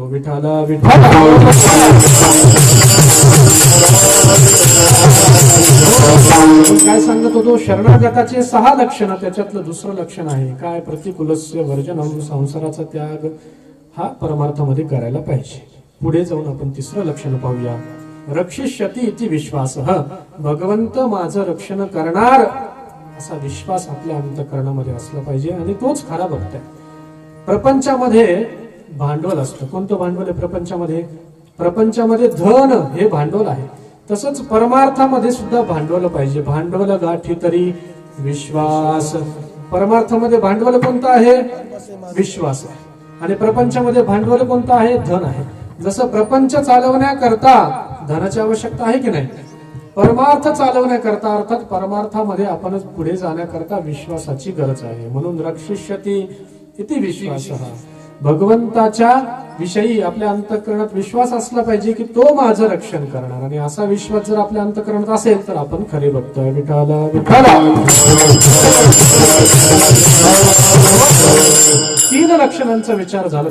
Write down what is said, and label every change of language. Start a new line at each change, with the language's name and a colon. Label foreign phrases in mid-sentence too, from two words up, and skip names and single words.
Marathi: विठाला विठाला काय सांगत होतो? शरणागताचे 6 लक्षण, त्याच्यातलं दुसरं लक्षण आहे काय?
Sanskrit: प्रतिकूलस्य वर्जनम,
Marathi: संसाराचा त्याग हा परमार्थामध्ये करायला पाहिजे. पुढे जाऊन आपण तिसरं लक्षण पाहूया.
Sanskrit: रक्षिष्यति इति विश्वासः,
Marathi: भगवंत माझं रक्षण करणार असा विश्वास आपल्या अंतःकरणामध्ये असला पाहिजे आणि तोच खरा भक्त आहे. प्रपंचामध्ये भांडवल असतं. कोणतं भांडवल आहे प्रपंचामध्ये? प्रपंचामध्ये धन हे भांडवल आहे. तसंच परमार्थामध्ये सुद्धा भांडवल पाहिजे. भांडवल गाठी तरी विश्वास. परमार्थामध्ये भांडवल कोणतं आहे? विश्वास आहे. आणि प्रपंचामध्ये भांडवल कोणतं आहे? धन आहे. जसं प्रपंच चालवण्याकरता धनाची आवश्यकता आहे की नाही, परमार्थ चालवण्याकरता अर्थात परमार्थामध्ये आपण पुढे जाण्याकरता विश्वासाची गरज आहे.
Sanskrit: म्हणून रक्षिष्यति इति विश्वासः,
Marathi: भगवंताच्या विषयी आपल्या अंतःकरणात विश्वास असला पाहिजे की तो माझं रक्षण करणार. आणि असा विश्वास जर आपल्या अंतःकरणात असेल तर आपण खरे भक्त. विठाला विठाला. 3 लक्षणांचा विचार झाला.